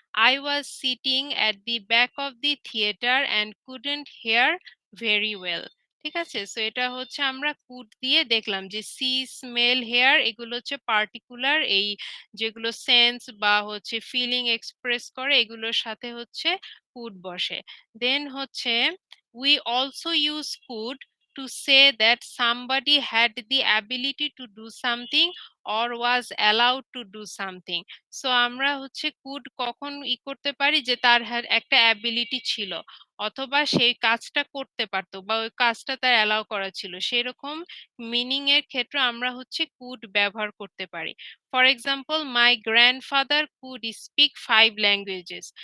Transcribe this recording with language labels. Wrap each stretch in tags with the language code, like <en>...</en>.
<en>I was sitting at the back of the theatre and couldn't hear very well,</en> <bn>ঠিক আছে? So এটা হচ্ছে আমরা কুড দিয়ে দেখলাম যে সি, স্মেল, হেয়ার, এগুলো হচ্ছে পার্টিকুলার এই যেগুলো সেন্স বা হচ্ছে ফিলিং এক্সপ্রেস করে, এগুলোর সাথে হচ্ছে কুড বসে। দেন হচ্ছে</bn> <en>We also use could to say that somebody had the ability to do something or was allowed to do something.</en> <bn>So আমরা হচ্ছে কুড কখন করতে পারি যে তার একটা অ্যাবিলিটি ছিল অথবা সেই কাজটা করতে পারতো বা ওই কাজটা তার অ্যালাউ করা ছিল, সেরকম মিনিং এর ক্ষেত্রে আমরা হচ্ছে কুড ব্যবহার করতে পারি।</bn> <en>For example, my grandfather could speak 5 languages.</en>